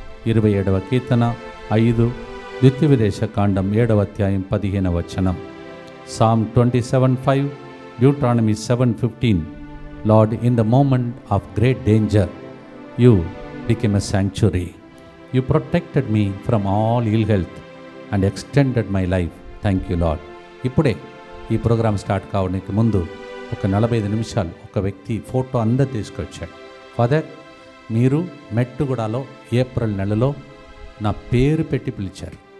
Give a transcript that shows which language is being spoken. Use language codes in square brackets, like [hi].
[te] 27వ కీర్తన 5, ద్వితీయోపదేశకాండం 7వ అధ్యాయం 15వ వచనం. [en] Psalm 27:5, Deuteronomy 7:15. Lord, in the moment of great danger, you became a sanctuary. You protected me from all ill health and extended my life. Thank you Lord. [te] ఇప్పుడే ఈ programme start కావడానికి ముందు ఒక 45 నిమిషాలు ఒక వ్యక్తి ఫోటో అందరు తీసుకొచ్చాడు. ఫాదర్, మీరు మెట్టుగూడలో ఏప్రిల్ నెలలో నా పేరు పెట్టి పిలిచారు.